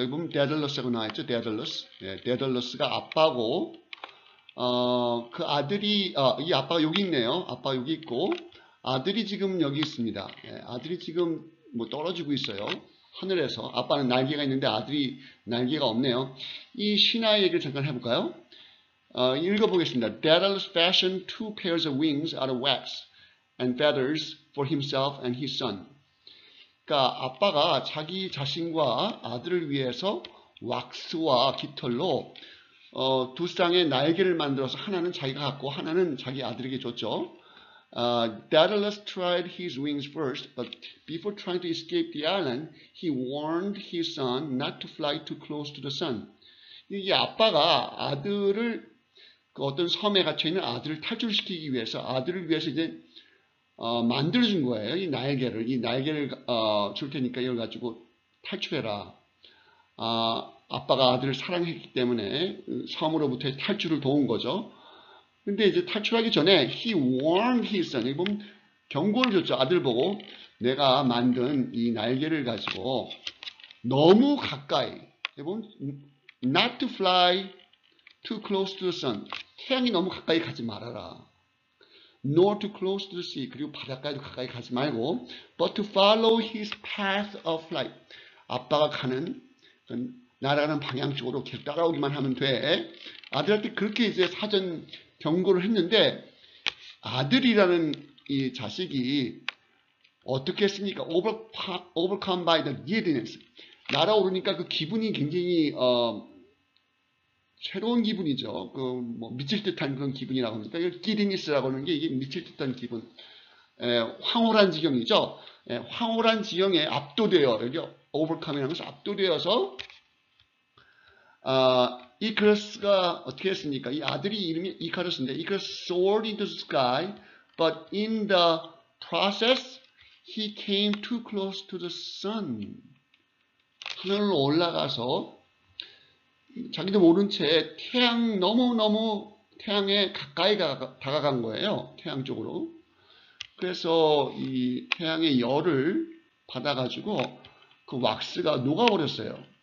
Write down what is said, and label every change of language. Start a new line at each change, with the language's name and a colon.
Korean: 여기 보면 데달러스라고 나와있죠. 데달러스. 예, 데달러스가 아빠고, 그 아들이, 이 아빠가 여기 있네요. 아빠 여기 있고, 아들이 지금 여기 있습니다. 예, 아들이 지금 뭐 떨어지고 있어요. 하늘에서. 아빠는 날개가 있는데 아들이 날개가 없네요. 이 신화의 얘기를 잠깐 해볼까요? 읽어보겠습니다.
English: Daedalus fashioned 2 pairs of wings out of wax and feathers for himself and his son.
Korean: 그러니까 아빠가 자기 자신과 아들을 위해서 왁스와 깃털로 두 쌍의 날개를 만들어서 하나는 자기가 갖고 하나는 자기 아들에게 줬죠.
English: Daedalus tried his wings first, but before trying to escape the island, he warned his son not to fly too close to the sun.
Korean: 이게 아빠가 아들을 그 어떤 섬에 갇혀 있는 아들을 탈출시키기 위해서 아들을 위해서 이제 만들어준 거예요. 이 날개를 줄 테니까 이걸 가지고 탈출해라. 아빠가 아들을 사랑했기 때문에 섬으로부터의 탈출을 도운 거죠. 근데 이제 탈출하기 전에
English: he warned his son.
Korean: 여기 보면 경고를 줬죠. 아들 보고 내가 만든 이 날개를 가지고 너무 가까이, 여기 보면
English: not to fly too close to the sun.
Korean: 태양이 너무 가까이 가지 말아라.
English: nor too close to the sea.
Korean: 그리고 바닷가에도 가까이 가지 말고
English: but to follow his path of flight.
Korean: 아빠가 가는 날아가는 방향 쪽으로 계속 따라오기만 하면 돼. 아들한테 그렇게 이제 사전 경고를 했는데 아들이라는 이 자식이 어떻게 했습니까?
English: overcome by the giddiness.
Korean: 날아오르니까 그 기분이 굉장히 새로운 기분이죠. 뭐 미칠 듯한 그런 기분이라고 합니다. giddiness라고 하는 게 이게 미칠 듯한 기분. 황홀한 지경이죠. 황홀한 지경에 압도되어, 여기 overcome이라는 것은 압도되어서 이카루스가 어떻게 했습니까? 이 아들이 이름이 이카루스인데 이카루스
English: soared into the sky, but in the process he came too close to the sun.
Korean: 하늘로 올라가서 자기도 모른 채 너무너무 태양에 가까이 다가간 거예요. 태양 쪽으로. 그래서 이 태양의 열을 받아가지고 그 왁스가 녹아버렸어요.